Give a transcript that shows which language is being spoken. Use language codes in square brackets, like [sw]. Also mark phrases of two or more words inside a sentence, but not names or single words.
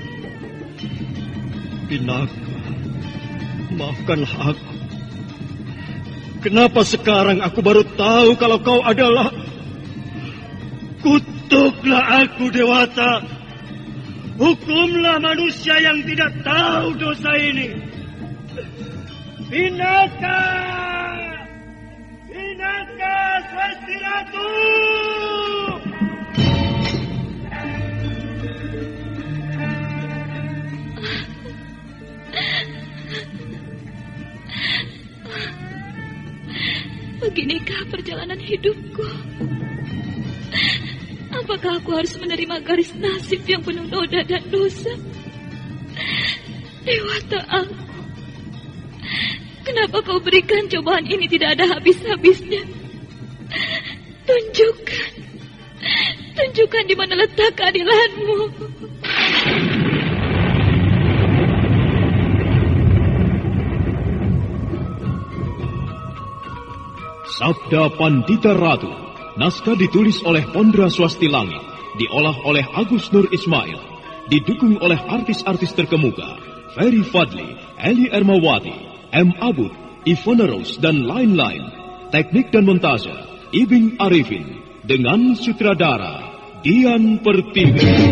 [id] Pinaka, maafkanlah aku. Kenapa sekarang aku baru tahu kalau kau adalah... Kutuklah aku, Dewata. Hukumlah manusia yang tidak tahu dosa ini. Pinaka! Pinaka Swasti Ratu! Beginikah perjalanan hidupku? Apakah aku harus menerima garis nasib yang penuh noda dan dosa? Dewata aku, kenapa kau berikan cobaan ini tidak ada habis-habisnya? Tunjukkan di mana letak keadilanmu. Sabda Pandita Ratu, naskah ditulis oleh Pondra Swasti Langit, diolah oleh Agus Nur Ismail, didukung oleh artis-artis terkemuka, Ferry Fadli, Eli Ermawati, M. Abud, Ivona Rose, dan lain-lain. Teknik dan montase, Ibing Arifin, dengan sutradara Dian Pertiwi.